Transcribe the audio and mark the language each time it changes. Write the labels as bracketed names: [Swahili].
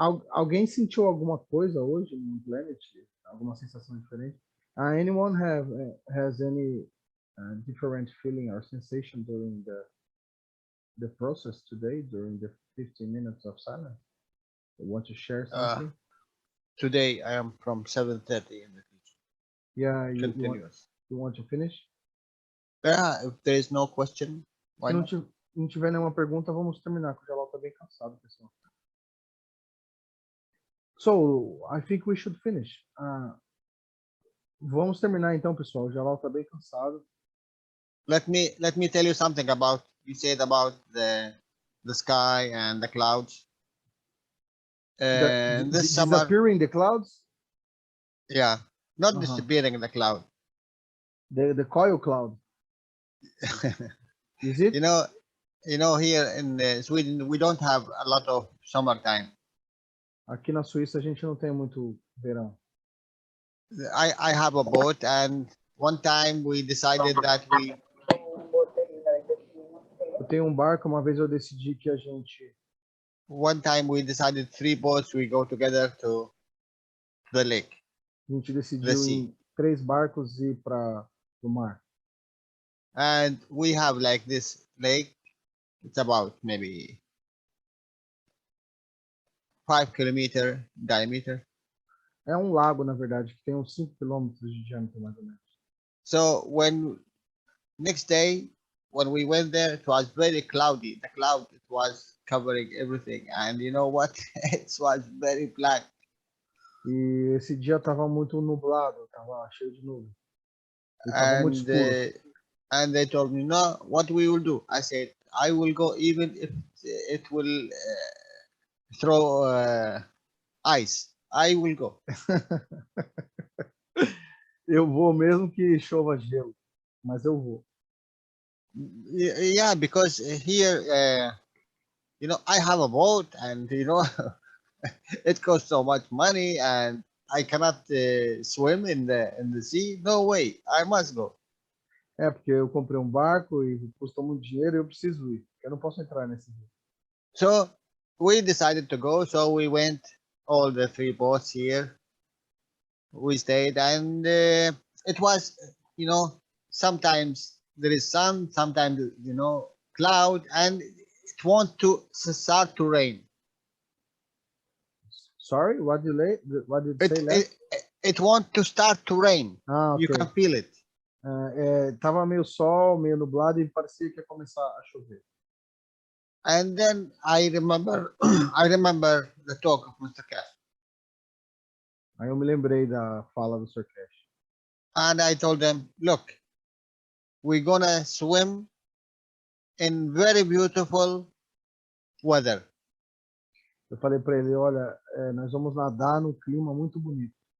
[Portuguese] Alguém sentiu alguma coisa hoje no Planet? Alguma sensação diferente? [English] Anyone has any different feeling or sensation during the process today, during the 15 minutes of silence? You want to share something? Today I am from 7:30 in the future. Yeah, you want to finish? Yeah, if there is no question, why not? [Portuguese] Se não tiver nenhuma pergunta, vamos terminar, porque o Jalal está bem cansado, pessoal. [English] So, I think we should finish. [Portuguese] Vamos terminar então, pessoal. O Jalal está bem cansado. [English] Let me tell you something about, you said about the sky and the clouds. This summer, disappearing the clouds? Yeah, not disappearing in the cloud. The coil cloud. Is it? Here in Sweden, we don't have a lot of summertime. [Portuguese] Aqui na Suíça a gente não tem muito verão. [English] I have a boat, and one time we decided that we. [Portuguese] Eu tenho um barco, uma vez eu decidi que a gente. [English] One time we decided 3 boats, we go together to the lake. [Portuguese] A gente decidiu em 3 barcos ir para o mar. [English] And we have like this lake. It's about maybe 5 kilometer diameter. [Portuguese] É um lago, na verdade, que tem uns 5 quilômetros de diâmetro, mais ou menos. [English] So next day, when we went there, it was very cloudy. The cloud, it was covering everything. And you know what? It was very black. [Portuguese] E esse dia estava muito nublado, estava cheio de nuvem. Estava muito escuro. [English] And they told me, no, what we will do? I said, I will go even if it will throw ice. I will go. [Portuguese] Eu vou mesmo que chova gelo, mas eu vou. [English] Yeah, because here, I have a boat, and it costs so much money, and I cannot swim in the sea. No way, I must go. [Portuguese] É, porque eu comprei um barco e custou muito dinheiro e eu preciso ir. Eu não posso entrar nesse rio. [English] So we decided to go. So we went, all the 3 boats here. We stayed, and it was, sometimes there is sun, sometimes cloud, and it wants to start to rain. Sorry, what did you It say last? it wants to start to rain. Ah, You ok. can feel it. [Portuguese] Tava meio sol, meio nublado e parecia que ia começar a chover. [English] And then I remember, I remember the talk of Mr. Cash, [Portuguese] Aí eu me lembrei da fala do Sr. Cash. [English] and I told them, look, we're gonna swim in very beautiful weather. [Portuguese] Eu falei para ele, olha, nós vamos nadar num clima muito bonito.